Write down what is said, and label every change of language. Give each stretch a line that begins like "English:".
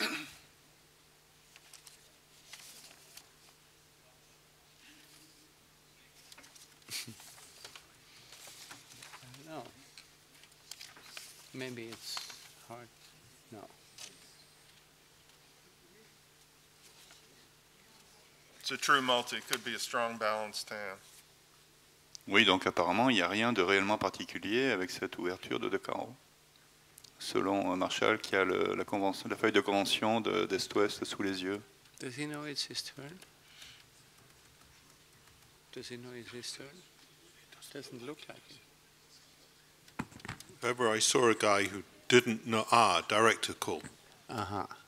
English: I don't know. Maybe it's hard. No. It's a true multi. Could be a strong balanced hand.
French: Oui, donc apparemment, il n'y a rien de réellement particulier avec cette ouverture de 2 carreaux. Selon Marshall, qui a la feuille de convention d'Est-Ouest sous les yeux.
English: Does he know it's his turn? Does he know it's his turn? It doesn't look like it. If ever I saw a guy who didn't know, director call. Uh-huh.